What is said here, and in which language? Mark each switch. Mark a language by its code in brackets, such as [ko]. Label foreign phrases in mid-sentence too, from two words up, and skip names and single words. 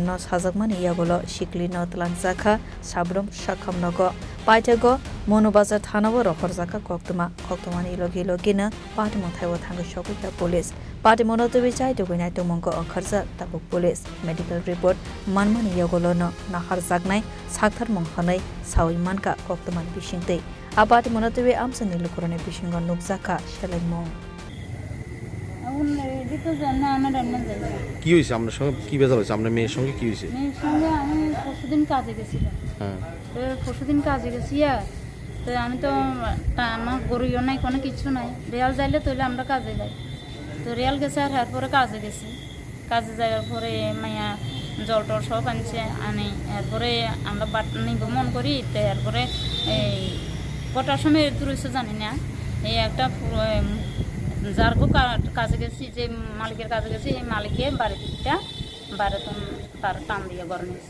[trp] no sajakmani yagolo shikli no tlangjaka sabrum shakham nogo paitego monobazar thanawo rokhorjaka koktumani logi na patimon thaiwa thangai shokika police Patimona TV chai to gonai to mongko kharja tabuk police [en] medical report [trp] manmani yagolo no nahar jagnai sakthar mongkhanai sawimanka koktuman bisingtei Patimona TV amsani lukurane bisingo nukjaka selaimong [bn] কি হইছে আপনার সঙ্গে কি বেজাল হইছে আপনার মেয়ের সঙ্গে কি হইছে মেয়ের সঙ্গে আমি পরশুদিন কাজে গেছিলাম তো পরশুদিন কাজে গেছি তো আমি তো আমার গরুও নাই কোনো কিছু নাই রিয়াল যাইলে তৈলে আমরা কাজে যাই তো রিয়াল গেছে আর এরপরে কাজে গেছি কাজে যাওয়ার পরে মাইয়া জল টল সব আনছে আনি এরপরে আমরা বাট নিব মন করি তো এরপরে এই কটার সময় তুলেছে জানি না এই একটা যার কাজে গেছি যে মালিকের কাজে গেছি এই মালিকে বাড়িটা বাড়িতে তার টান দিয়ে ঘর নিয়েছে